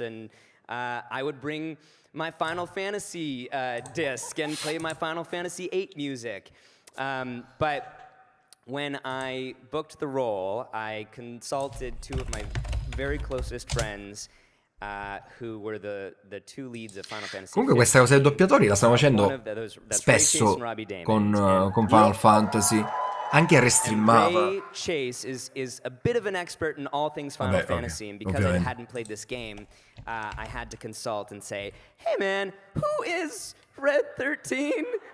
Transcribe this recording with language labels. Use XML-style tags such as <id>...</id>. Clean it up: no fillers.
<en>And I would bring my Final Fantasy disc and play my Final Fantasy VIII music. But when I booked the role, I consulted two of my very closest friends who were the two leads of Final Fantasy.</en> <it>Comunque questa cosa dei doppiatori la stiamo facendo spesso con Final Fantasy, anche restreamata.</it> <en>Ray Chase is a bit of an expert in all things Final Fantasy, and because I hadn't played this game, I had to consult and say, "Hey man, who is Red 13?"</en>